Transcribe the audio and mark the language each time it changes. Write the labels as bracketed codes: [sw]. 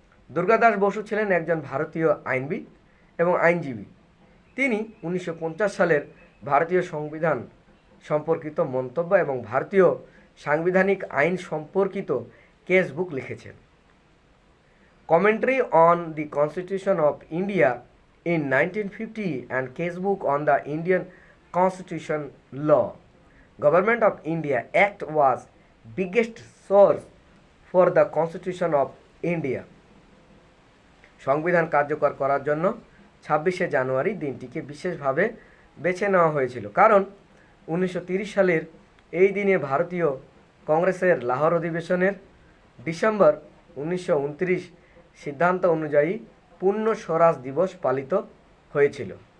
[bn] দুর্গাদাস বসু ছিলেন একজন ভারতীয় আইনবিদ এবং আইনজীবী। তিনি 1950 সালের ভারতীয় সংবিধান সম্পর্কিত মন্তব্য এবং ভারতীয় সাংবিধানিক আইন সম্পর্কিত কেস বুক লিখেছেন। [en] Commentary on the Constitution of India in 1950 and Casebook on the Indian Constitution Law. Government of India Act was biggest source for the Constitution of India. [bn] সংবিধান কার্যকর করার জন্য 26শে জানুয়ারি দিনটিকে বিশেষভাবে বেছে নেওয়া হয়েছিল, কারণ 1930 সালের এই দিনে ভারতীয় কংগ্রেসের লাহোর অধিবেশনের ডিসেম্বর 1929 সিদ্ধান্ত অনুযায়ী পূর্ণ স্বরাজ দিবস পালিত হয়েছিল।